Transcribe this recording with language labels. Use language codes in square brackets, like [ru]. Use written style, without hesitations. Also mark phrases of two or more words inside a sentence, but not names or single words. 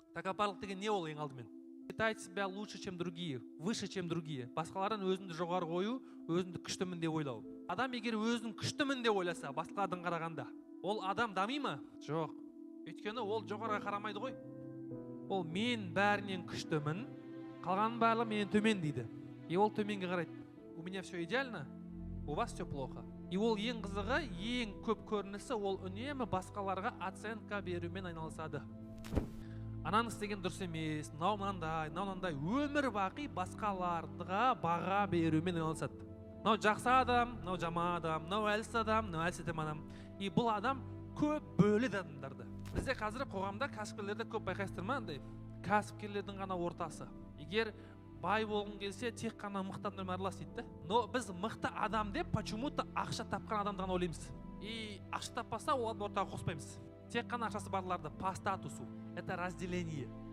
[kk] Тәкаппарлық деген не ол ең алдымен? [ru] Считать себя лучше, чем другие, выше, чем другие. [kk] Басқалардан өзіңді жоғары қою, өзіңді күштімін деп ойлау. Адам егер өзін күштімін деп ойласа, басқалардан қарағанда, ол адам дами ма? Жоқ. Өйткені ол жоғарыға қарамайды ғой. Ол мен бәрінен күштімін, қалғанның барлығы менен төмен дейді. И ол төменге қарайды. [ru] У меня все идеально, у вас все плохо. [kk] И ол ең қызығы, ең көп көрінісі, ол үнемі басқаларға оценка берумен айналысады. Ананы істеген дұрыс емес, мынандай, өмір бақи басқаларға баға берумен айналысады. Мынау жақсы адам, мынау жаман адам, мынау әлсіз адам, мынау әлсіз адам. И бұл адам көп бөледі адамдарды. Бізде қазір қоғамда кәсіпкерлерді көп байқайсыздар ма? Кәсіпкерлердің ғана ортасы. Егер бай болғың келсе, тек қана мықты адамдармен аралас дейді. Но біз мықты адам деп почему-то ақша тапқан адамды ғана ойлаймыз. И ақша таппаса, ол ортаға қоспаймыз. Тек қана ақшасы барларды [ru] по статусу. Это разделение.